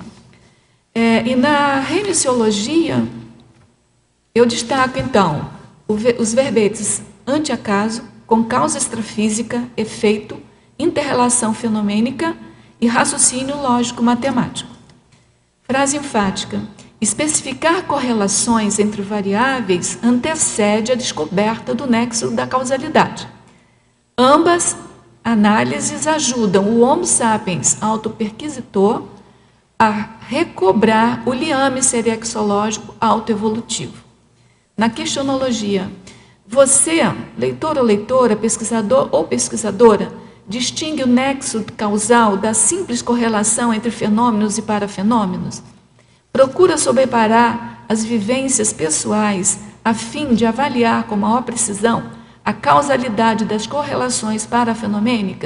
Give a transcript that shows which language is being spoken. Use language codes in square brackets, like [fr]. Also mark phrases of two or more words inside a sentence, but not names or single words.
[pt] E na reniciologia, eu destaco, então, os verbetes anti-acaso, com causa extrafísica, efeito, interrelação fenomênica e raciocínio lógico-matemático. Frase enfática. Especificar correlações entre variáveis antecede a descoberta do nexo da causalidade. Ambas análises ajudam o Homo sapiens autoperquisitor a recobrar o liame serexológico autoevolutivo. Na questionologia, você, leitor ou leitora, pesquisador ou pesquisadora, distingue o nexo causal da simples correlação entre fenômenos e parafenômenos? Procura sobreparar as vivências pessoais a fim de avaliar com maior precisão a causalidade das correlações parafenomênicas?